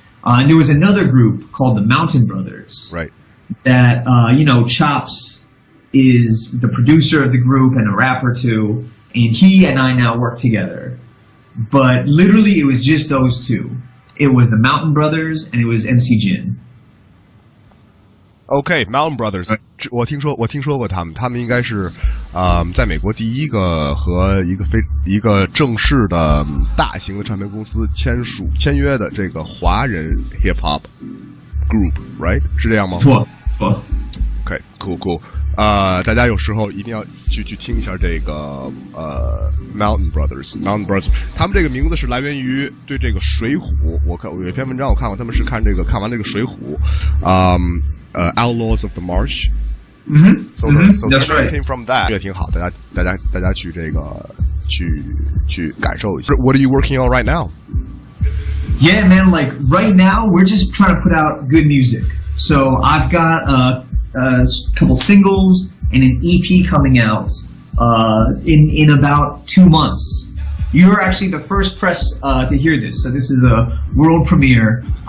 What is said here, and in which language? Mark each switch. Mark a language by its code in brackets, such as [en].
[en] And there was another group called the Mountain Brothers. Right. That, you know, Chops is the producer of the group and a rapper too. And he and I now work together. But literally it was just those two. It was the Mountain Brothers and it was MC Jin. [zh] OK, Mountain Brothers， 我听说过他们应该是，在美国第一个和一个正式的大型的唱片公司签约的这个华人 hip hop group，right？是这样吗？错。 [en] OK， cool。 [zh] 大家有时候一定要去听一下这个Mountain Brothers， 他们这个名字是来源于对这个水浒，我有一篇文章我看过，他们是看完这个水浒，Outlaws of the Marsh， so [en] that's right. Came from that， [zh] 也挺好，大家去这个去感受一下。 [en] What are you working on right now? Yeah, man, like right now we're just trying to put out good music. So I've got a couple singles and an EP coming out in about 2 months. You're actually the first press to hear this, so this is a world premiere.